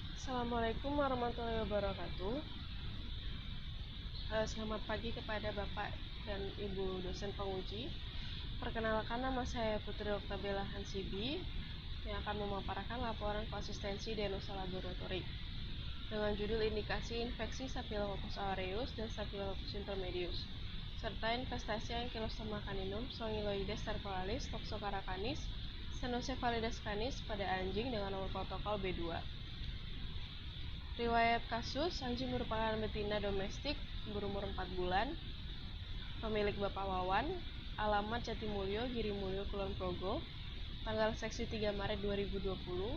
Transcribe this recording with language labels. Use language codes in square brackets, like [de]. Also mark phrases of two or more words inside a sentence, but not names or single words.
[ar] السلام عليكم ورحمة الله وبركاته. [id] Selamat pagi kepada Bapak dan Ibu dosen penguji. Perkenalkan, nama saya Putri Oktabella Hansibi yang akan memaparkan laporan konsistensi Denosa Laboratory dengan judul indikasi infeksi Staphylococcus aureus dan Staphylococcus intermedius serta infestasi Ankylostomia caninum, Strongyloides stercoralis, Toxocara canis, Cynocephalides canis pada anjing dengan nomor protokol B2. Riwayat kasus, anjing merupakan betina domestik berumur 4 bulan, pemilik Bapak Wawan, alamat Jatimulyo, Girimulyo, Kulon Progo, tanggal seksi 3 Maret 2020.